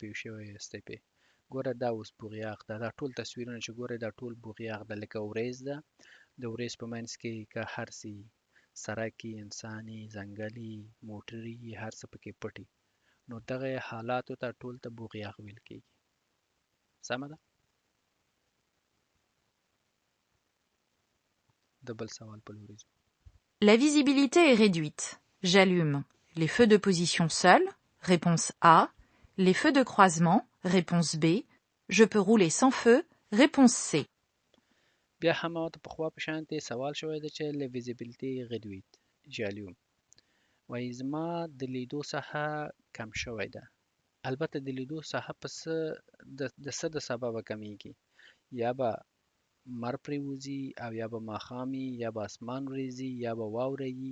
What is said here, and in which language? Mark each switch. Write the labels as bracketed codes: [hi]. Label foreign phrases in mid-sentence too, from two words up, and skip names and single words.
[ps] پوه شوي یاستئ پې ګوره دا اوس بوغیاغ ده دا ټول تصویرونه چې ګورئ دا ټول بوغیاغ ده لکه وریځ ده د وریځ په منځ کې که هر څه سړک انساني ځنګلي موټري هر څه پکې پټي نو دغه حالاتو ته ټول ته بوغیاغ ویل کېږي سمه ده د بل سوال په لوري ځو [fr] La visibilité est réduite. J'allume les feux de position seuls. Réponse A. Les feux de croisement. Réponse B. Je peux rouler sans feu. Réponse C. [ps] بیا هم ماته پخوا په شانتې سوال شوی دی چې [fr] la visibilité réduite j'allume [ps] وایي زما د لیدو ساحه کم شوی ده البته د لیدو ساحه په څه د څه د سببه کمیږي یا به مر پرېوځي او یا به ماښام یا به اسمان وریځي یا به واوره وي